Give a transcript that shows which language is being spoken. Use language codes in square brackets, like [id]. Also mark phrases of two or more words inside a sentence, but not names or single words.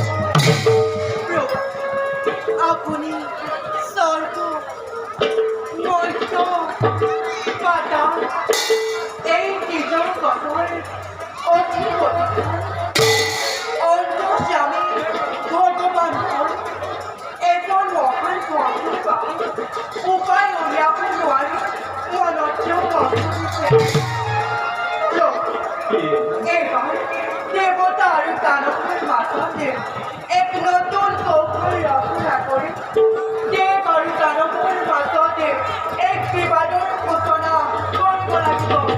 [bn] আপনি স্বর্গ মর্ত্য পাতাল এই তিনজন কঠোরের অধিপতি অন্তর্যামী ভগবান [as] এজন মহান ভক্ত উপায় উলিয়াব নোৱাৰি মনতেও মন্দিছে এইবাৰ দেৱতা আৰু দানৱৰ মাজতে এক নতুন কৌশল ৰচনা কৰি দেৱ আৰু দানৱৰ মাজতে এক বিবাদৰ সূচনা কৰিব লাগিব।